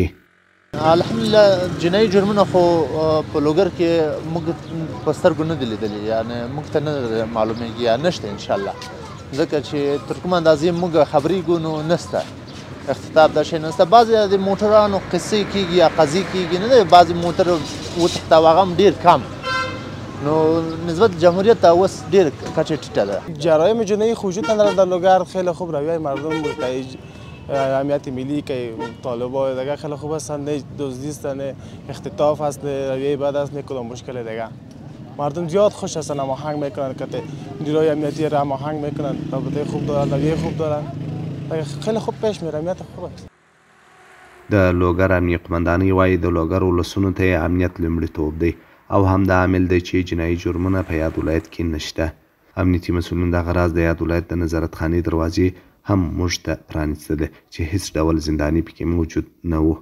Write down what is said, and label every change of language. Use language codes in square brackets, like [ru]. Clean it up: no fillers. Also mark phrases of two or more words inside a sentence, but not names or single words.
[ps] الحمدلله جنایي جرمونه خو په لوګر کې موږ په سترګو نه دي لیدلي، یعنې موږ ته نه معلومیږي یا نشته [ar] انشاءالله، [ps] ځکه چې تر کومه اندازې موږ خبرېږو نو نسته اختطاف دا شی نسته. بعضې د موټرانو قصې کېږي یا قضیې کېږي نه دی، بعضې موټر وتښته او هغه هم ډېر کم، نو نسبت جمهوریت ته اوس ډېر کچه ټیټه ده. [fa] جرایم جنایی وجود ندارد در لوگر. خیلی خوب رویه مردم مرتعش امنیت ملی که طالبا دیگه خیلی خوب هستند، نه دزدی است نه اختطاف است نه رویه بد است نه کدام مشکل دیگه. مردم زیاد خوش هستند، هماهنگ میکنند که نیروی امنیتی را هماهنگ میکنند، رابطه خوب دارند، رویه خوب دارند، خیلی خوب پیش میره، امنیت خوب است. [ps] د لوګر امنیه قمندانۍ وایي د لوګر ولسونو ته امنیت لومړیتوب دی او همدا عامل دی چې جنایي جرمونه په یاد ولایت کې نشته. امنیتي مسؤلین دغه راز د یاد ولایت د نظارت خانې دروازې هم موږ ته پرانیستلې چې هیڅ ډول زنداني پکې موجود نه و.